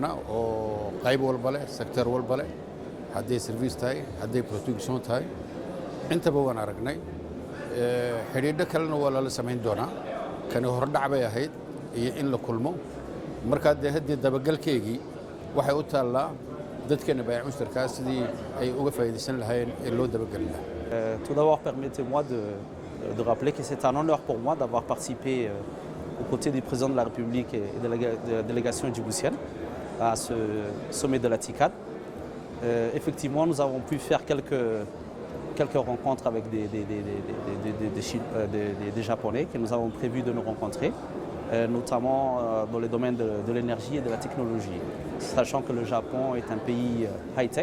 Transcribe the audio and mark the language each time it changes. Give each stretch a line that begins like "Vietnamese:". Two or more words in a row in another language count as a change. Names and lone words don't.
Somali: oo qayb walba leh sector walba leh haddii service tahay haddii production tahay intaba waan aragnay xiriirada kalena waa la sameyn doonaa kan hordhac bay ahayd iyo in la kulmo marka haddii dabagalkeegii waxay u taalaa dadkeena bay'ad mushtarka sidii ay uga faa'iideysan lahayn ee loo dabagal lahaa.
French: Tout d'abord, permettez-moi de rappeler que c'est un honneur pour moi d'avoir participé aux côtés du président de la République et de la délégation djiboutienne à ce sommet de la TICAD. Effectivement, nous avons pu faire quelques rencontres avec des Japonais que nous avons prévu de nous rencontrer, notamment dans le domaine de l'énergie et de la technologie, sachant que le Japon est un pays high-tech.